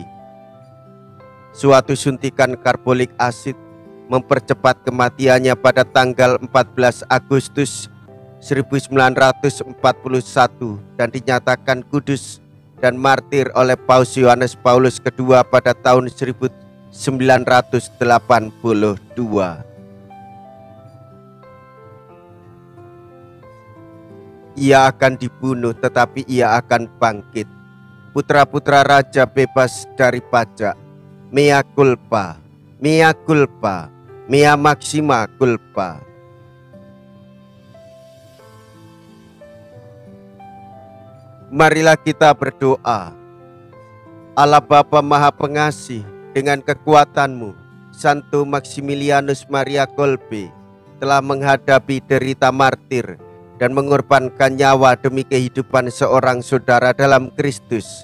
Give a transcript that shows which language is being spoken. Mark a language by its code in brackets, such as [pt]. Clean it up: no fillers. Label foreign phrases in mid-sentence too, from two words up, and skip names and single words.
[id] Suatu suntikan karbolik asid mempercepat kematiannya pada tanggal 14 Agustus 1941 dan dinyatakan kudus dan martir oleh Paus Yohanes Paulus II pada tahun 1982. Ia akan dibunuh tetapi ia akan bangkit. Putra-putra raja bebas dari pajak. [la] Mea culpa, mea culpa, mea maxima culpa. [id] Marilah kita berdoa. Allah Bapa Maha Pengasih, dengan kekuatan-Mu, Santo Maximilianus Maria Kolbe telah menghadapi derita martir dan mengorbankan nyawa demi kehidupan seorang saudara dalam Kristus.